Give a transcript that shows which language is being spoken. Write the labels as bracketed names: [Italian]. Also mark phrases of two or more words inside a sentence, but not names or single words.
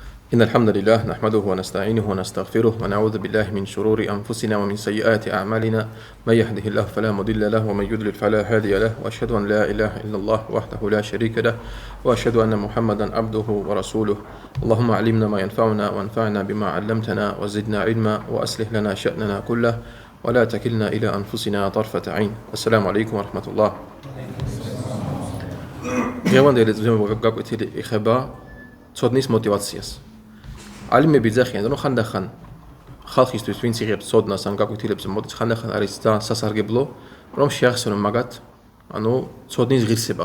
[Arabic] إن الحمد لله نحمده ونستعينه ونستغفره ونعوذ بالله من شرور أنفسنا ومن سيئات أعمالنا من يهده الله فلا مضل له ومن يضلل فلا هادي له وأشهد أن لا إله إلا الله وحده لا شريك له وأشهد أن محمدا عبده ورسوله اللهم علمنا ما ينفعنا وانفعنا بما علمتنا وزدنا علما وأصلح لنا شأننا كله ولا تكلنا إلى أنفسنا طرفة عين. السلام عليكم ورحمة الله. [Georgian] დღევანდელი გაკვეთილი ეხება ცოდნის მოტივაციას. ალიმები ძახიან, რომ ხანდახან ხალხისთვის ვინც იღებს ცოდნას ან გაკვეთილებს მოდის, ხანდახან არის ძალიან სასარგებლო, რომ შეახსენონ მაგათ, ანუ ცოდნის ღირსება.